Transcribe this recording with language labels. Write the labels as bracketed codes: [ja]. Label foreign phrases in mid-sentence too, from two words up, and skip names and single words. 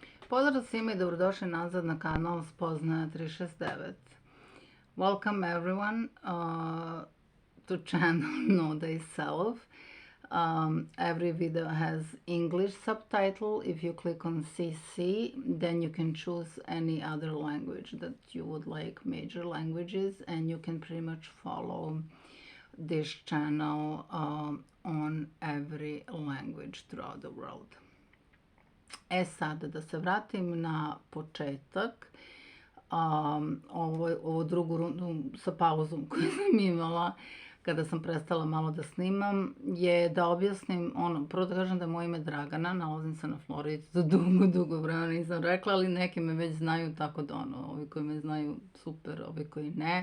[sr] Pozdrav svima i dobrodošli nazad na kanal Spoznaja 369. [en] Welcome everyone to channel Know Thyself. Every video has English subtitle. If you click on CC, then you can choose any other language that you would like, major languages, and you can pretty much follow this channel on every language throughout the world. [sr] E sad, da se vratim na početak, ovo drugu rundu sa pauzom koju sam imala kada sam prestala malo da snimam, je da objasnim, prvo da kažem da je moje ime Dragana, nalazim se na Floridi, za dugo vremena nisam rekla, ali neki me već znaju, tako da ovi koji me znaju super, ovi koji ne.